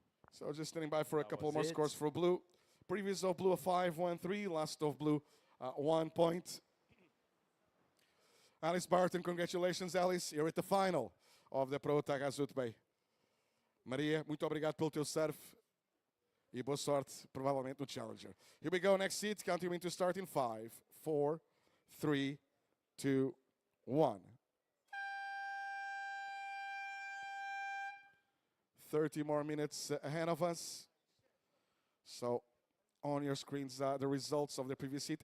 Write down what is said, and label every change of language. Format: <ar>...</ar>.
<en>So just standing by for a couple more scores for blue. Previous of blue, a 5-1-3. Last of blue, 1 point. Alice Barton, congratulations, Alice. You're at the final of the Pro Taghazout Bay.</en> <pt>Maria, muito obrigado pelo teu surf e boa sorte, provavelmente, no Challenger.</pt> <en>Here we go, next seat, counting to start in 5, 4, 3, 2, 1. 30 more minutes ahead of us. So, on your screens, the results of the previous heat.</en>